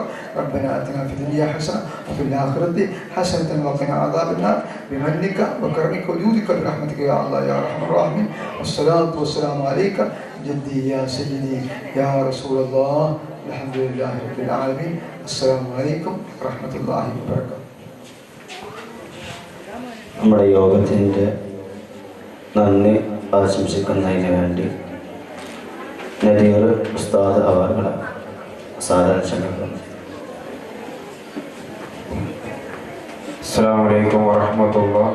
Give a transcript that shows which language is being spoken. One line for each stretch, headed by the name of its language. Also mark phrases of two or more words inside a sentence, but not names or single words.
Arabic: ربنا اتنا في الدنيا حسنه وفي الاخره حسنه وقنا عذاب النار بمنك وكرمك وجودك برحمتك يا الله يا ارحم الراحمين. والصلاه والسلام عليك جدي يا سيدي يا رسول الله. الحمد لله رب العالمين. السلام عليكم ورحمه الله وبركاته.
Malayalam: നമ്മുടെ യോഗത്തിൻ്റെ നന്ദി ആശംസിക്കുന്നതിന് വേണ്ടി നദീർ ഉസ്താദ് അവർകളെ സാധാരണ ക്ഷണിക്കുന്നു.
Arabic: السلام عليكم ورحمة الله.